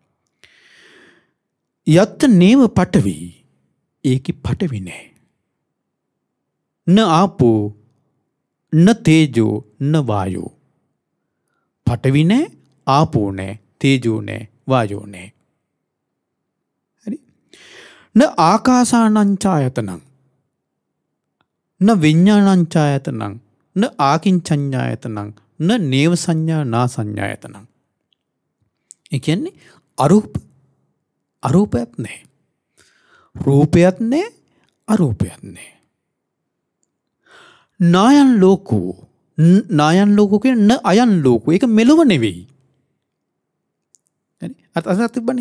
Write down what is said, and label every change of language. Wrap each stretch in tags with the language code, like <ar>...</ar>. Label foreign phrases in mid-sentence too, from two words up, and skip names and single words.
<pi>යත් නේව පඨවි.</pi> <si>ඒකේ පඨවි නෑ.</si> <pi>න ආපෝ න තේජෝ න වායෝ.</pi> <si>පඨවි නෑ, ආපෝ නෑ, තේජෝ නෑ, වායෝ නෑ. හරි.</si> <pi>න ආකාසානංචායතනං න විඤ්ඤාණංචායතනං න ආකින්චඤ්ඤායතනං න නේව සංඥා නා සංඥායතනං.</pi> <si>ඒ කියන්නේ අරූපයක් නෑ. රූපයක් නෑ, අරූපයක් නෑ.</si> <pi>නායන් ලෝකෝ කියන න අයන් ලෝකෝ.</pi> <si>ඒක මෙලොව නෙවෙයි. හරි. අත තිබ්බනේ.</si>